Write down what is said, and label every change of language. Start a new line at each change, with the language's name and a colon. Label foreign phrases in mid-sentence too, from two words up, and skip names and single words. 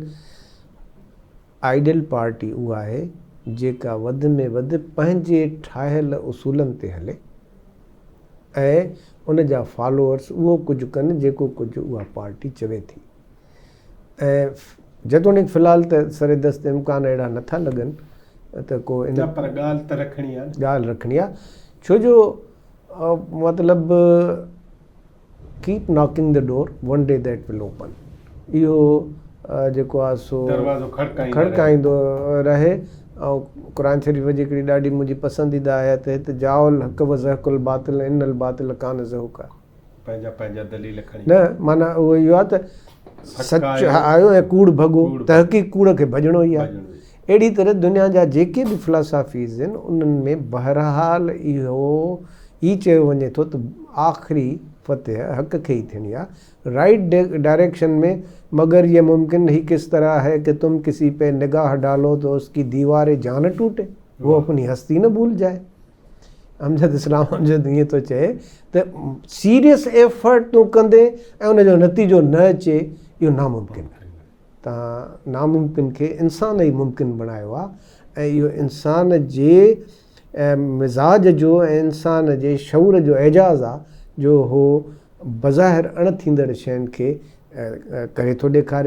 Sindhi: आइडियल पार्टी उहा आहे जेका वधि में वधि पंहिंजे ठाहियल उसूलनि ते हले ऐं उन जा फॉलोअर्स उहो कुझु कनि जेको कुझु उहा पार्टी चवे थी। ऐं जेतोणीकि फ़िलहालु त सरेदस्त इम्कान अहिड़ा नथा लॻनि त को इन पर ॻाल्हि त रखणी आहे, ॻाल्हि रखणी आहे। छो जो मतिलबु
English: keep knocking the door, one day that will open.
Sindhi: इहो जेको आहे सो दरवाज़ो खड़काईंदो रहे। ऐं क़ुरान शरीफ़ जी हिकिड़ी ॾाढी मुंहिंजी पसंदीदा आयत हिते
Arabic: جاء الحق وزهق الباطل إن الباطل كان زهوقا.
Sindhi: पंहिंजा दलील खणी न, माना उहो इहो आहे त सच आयो ऐं कूड़ भॻो, तहक़ीक़ कूड़ खे भॼणो ई आहे। अहिड़ी तरह दुनिया जा जेके बि फ़िलासफ़ीज़ आहिनि उन्हनि में बहरहाल इहो ई चयो वञे थो त आख़िरी फतेह हक़ खे ई थियणी आहे,
English: right direction में।
Urdu: مگر یہ ممکن ہی کس طرح ہے کہ تم کسی پہ نگاہ ڈالو تو اس کی دیواریں جان ٹوٹے، وہ اپنی ہستی نہ بھول جائے.
Sindhi: अमजद इस्लाम अमजद ईअं थो चए त
English: serious effort
Sindhi: तूं कंदे ऐं उनजो नतीजो न अचे, इहो नामुमकिन आहे। तव्हां नामुमकिन खे इंसान ई मुमकिन बणायो आहे, ऐं इहो इंसान जे मिज़ाज जो ऐं इंसान जे शऊर जो एजाज़ आहे जो हो बज़ाहिर अण थींदड़ शयुनि खे करे थो ॾेखारे।